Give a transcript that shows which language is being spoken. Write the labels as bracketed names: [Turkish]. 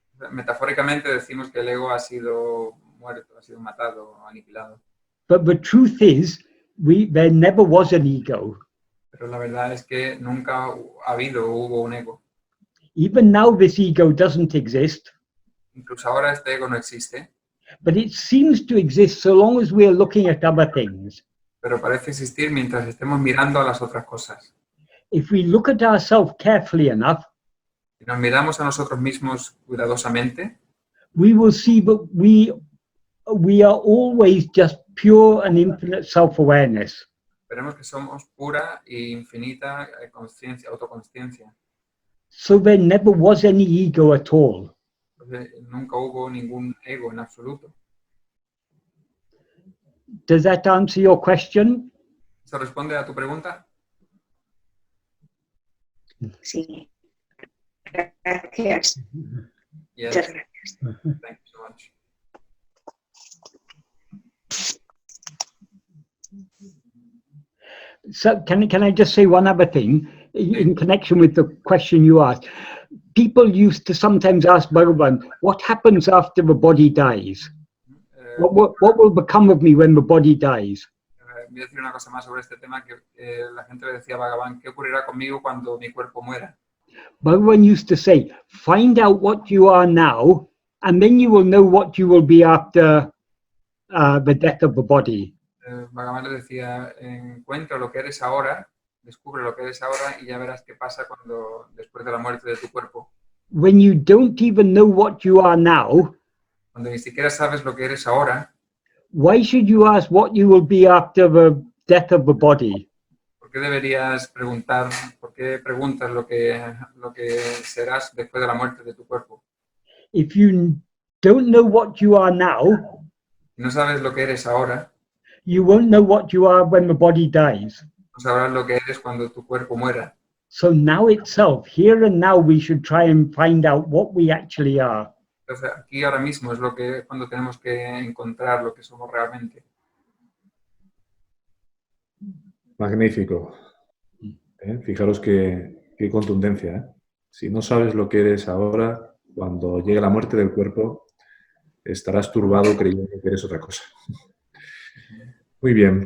[Spanish] Metafóricamente decimos que el ego ha sido muerto, ha sido matado, aniquilado. [English] But the truth is, there never was an ego. [Spanish] Pero la verdad es que nunca hubo un ego. [English] Even now this ego doesn't exist. [Spanish] Incluso ahora este ego no existe. [English] But it seems to exist so long as we are looking at other things. [Spanish] Pero parece existir mientras estemos mirando a las otras cosas. [English] If we look at ourselves carefully enough, [Spanish] si nos miramos a nosotros mismos cuidadosamente, [English] we will see that we are always just pure and infinite self-awareness. [Spanish] Veremos que somos pura e infinita conciencia, autoconsciencia. [English] So there never was any ego at all. [Spanish] Nunca hubo ningún ego en absoluto. [English] Does that answer your question? [Spanish] ¿Eso responde a tu pregunta? Sí. Gracias. [English] Yes. [Spanish] Muchas gracias. [English] Thank you so much. So can I just say one other thing in connection with the question you asked? People used to sometimes ask Bhagavan, what happens after the body dies? What will become of me when the body dies? [Spanish] Voy a decir una cosa más sobre este tema que la gente le decía a Bhagavan, ¿qué ocurrirá conmigo cuando mi cuerpo muera? [English] Bhagavan used to say, find out what you are now, and then you will know what you will be after the death of the body. [Spanish] Bhagavan le decía, encuentra lo que eres ahora, descubre lo que eres ahora y ya verás qué pasa después de la muerte de tu cuerpo. [English] When you don't even know what you are now, [Spanish] cuando ni siquiera sabes lo que eres ahora, [English] why should you ask what you will be after the death of the body? [Spanish] ¿por qué deberías preguntar? ¿Por qué preguntas lo que serás después de la muerte de tu cuerpo? [English] If you don't know what you are now, [Spanish] Si no sabes lo que eres ahora, [English] you won't know what you are when the body dies. [Spanish] no sabrás lo que eres cuando tu cuerpo muera. [English] So now itself, here and now, we should try and find out what we actually are. [Spanish] Entonces, aquí ahora mismo es cuando tenemos que encontrar lo que somos realmente. Magnífico. Fijaros qué contundencia. Si no sabes lo que eres ahora, cuando llegue la muerte del cuerpo, estarás turbado creyendo que eres otra cosa. Muy bien.